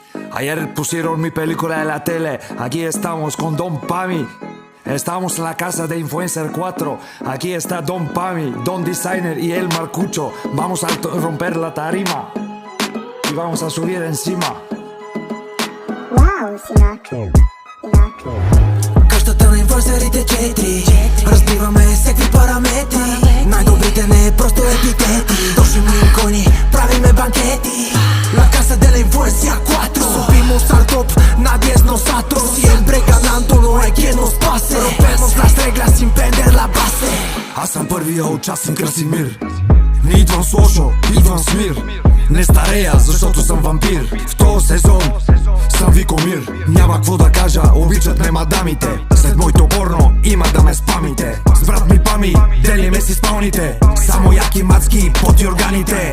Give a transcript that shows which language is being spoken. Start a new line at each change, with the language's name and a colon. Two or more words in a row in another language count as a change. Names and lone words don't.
Spanish: Ayer pusieron mi película en la tele. Aquí estamos con Don Pami. Estamos en la casa de Influencer 4. Aquí está Don Pami, Don Designer y el Marcucho. Vamos a romper la tarima y vamos a subir encima. Wow, Sinatra.
Bulgarian: Къщата на инфлуенсърите 4. Разбиваме всеки параметри. Най-добрите не просто епитети. Дошли икони, правиме банкети.
Spanish: La casa de la influencia 4. Subimos al top, nadie es nosotros. Siempre ganando, no hay quien nos pase. Rompemos las reglas sin perder la base.
Bulgarian: Аз съм първия от час, съм Красимир. Не идвам с лошо, идвам с мир. Не старея, защото съм вампир. В този сезон съм ви комир. Няма какво да кажа, обичат ме мадамите. След моето порно има да ме спамите. С брат ми Пами, делиме си спалните. Само яки мацки под органите.